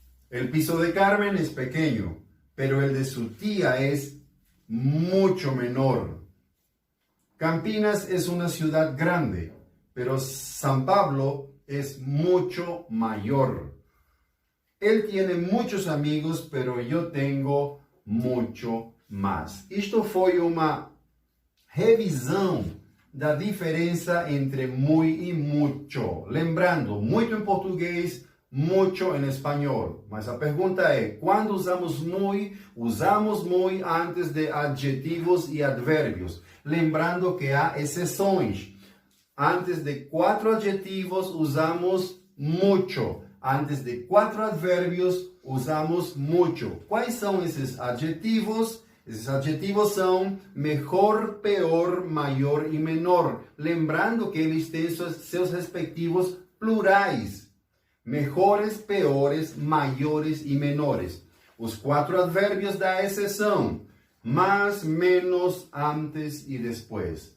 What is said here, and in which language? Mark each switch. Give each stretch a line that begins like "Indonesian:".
Spanish: El piso de Carmen es pequeño, pero el de su tía es mucho menor. Campinas es una ciudad grande, pero San Pablo es mucho mayor. Él tiene muchos amigos, pero yo tengo mucho mais.
Portuguese: Isto foi uma revisão da diferença entre muy e mucho. Lembrando, muito em português, mucho em espanhol. Mas a pergunta é, quando usamos muy antes de adjetivos e advérbios. Lembrando que há exceções. Antes de 4 adjetivos usamos mucho. Antes de 4 advérbios usamos mucho. Quais são esses adjetivos? Esses adjetivos são mejor, peor, maior e menor. Lembrando que eles têm seus respectivos plurais. Mejores, peores, maiores e menores. Os 4 advérbios da exceção. Más, menos, antes e depois.